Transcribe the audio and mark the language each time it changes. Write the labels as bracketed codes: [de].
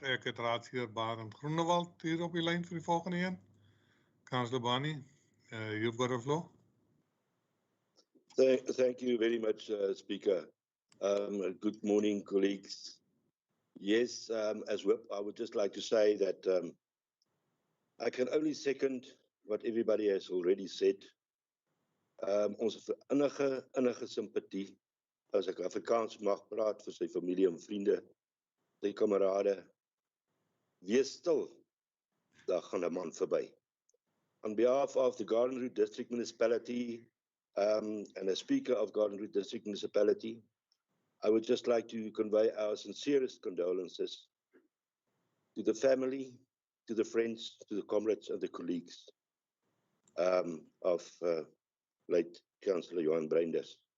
[af] Ek het Raadsheer Barend Groenewald hier op die lyn vir die volgende een. [en] Councillor Bani, you've got the floor. Thank you very much, Speaker. Good morning, colleagues. Yes, as Whip, I would just like to say that I can only second what everybody has already said. [af] Ons innige sympathie, as ek Afrikaans mag praat, vir sy familie en vriende, sy kamerade. Wees stil, daar gaan 'n man verby. [en] On behalf of the Garden Route District Municipality and the Speaker of Garden Route District Municipality, I would just like to convey our sincerest condolences to the family, to the friends, to the comrades and the colleagues of late Councillor Johan Breinders.